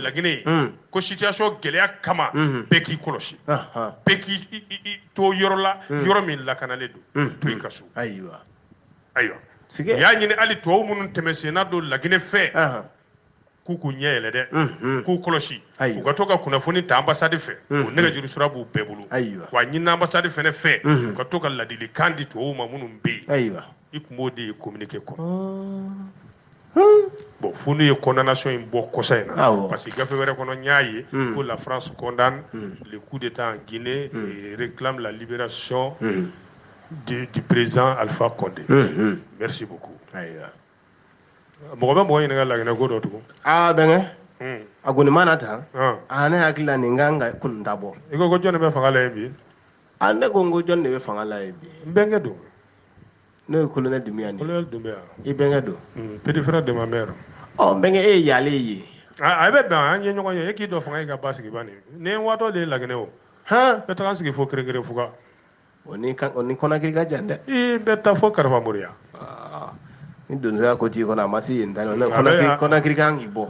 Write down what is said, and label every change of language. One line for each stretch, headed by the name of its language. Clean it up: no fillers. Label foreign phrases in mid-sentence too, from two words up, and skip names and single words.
Bambara: laginɛ ye ko situation gɛlɛya kama bɛɛ k'i kɔlɔsi bɛɛ k'i to yɔrɔ la yɔrɔ min lakanalen don to i ka so ayiwa u y'a ɲini hali tubabu minnu tɛmɛ senna don laginɛ fɛ k'u ɲɛ yɛlɛ dɛ k'u kɔlɔsi u ka to ka kunnafoni ta ambassade fɛ o nɛgɛjuru sira b'u bɛɛ bolo wa ɲini ambassade fɛnɛ fɛ u ka to ka ladilikan di tubabuw ma minnu bɛ yen i tun b'o de ye communiqué kɔnɔ bon fo n'u ye condamnation in bɔ kɔsa in na
French: parce que
Bambara: gafe wɛrɛ kɔnɔ n y'a ye ko
French: la France condamne le coup d'état en Guinée et réclame la libération du président Alpha Condé merci beaucoup
Bambara: mɔgɔ bɛ mɔgɔ ɲininka laginɛ ko dɔ tugun bɛnkɛ a kɔni mana ta ne hakili la nin kan ka kun ta bɔ i ko jɔn de bɛ fanga la yen bi ne ko n ko jɔn de bɛ fanga la yen bi n bɛnkɛ don n'o ye colonel Dumbuya ni colonel Dumbuya i bɛnkɛ don
French: petit frère de ma mère
Bambara: bɛnkɛ e ye yale ye a bɛ bɛn an ye ɲɔgɔn ye e k'i dɔ fanga i ka ba sigi ba nin ni n waatɔ de ye laginɛ o bɛ taga n sigi fo Kerekere Fuga o ni Konakiri ka jan dɛ i bɛ taa fo Kariba Moriya ni donsoya ko t'i kɔnɔ a ma se yen ta Konakiri kan k'i bɔ